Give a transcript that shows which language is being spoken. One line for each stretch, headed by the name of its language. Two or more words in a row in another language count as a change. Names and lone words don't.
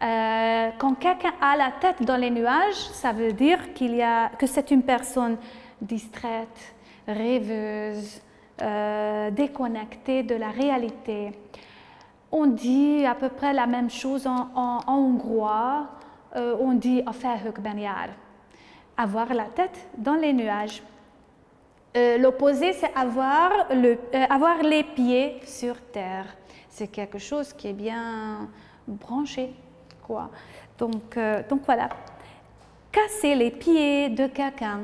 French: Quand quelqu'un a la tête dans les nuages, ça veut dire que c'est une personne distraite, rêveuse, déconnectée de la réalité. On dit à peu près la même chose en hongrois. On dit
Hungarian: a felhőkben jár.
French: Avoir la tête dans les nuages. L'opposé, c'est avoir les pieds sur terre. C'est quelque chose qui est bien branché, quoi. Donc voilà. Casser les pieds de quelqu'un.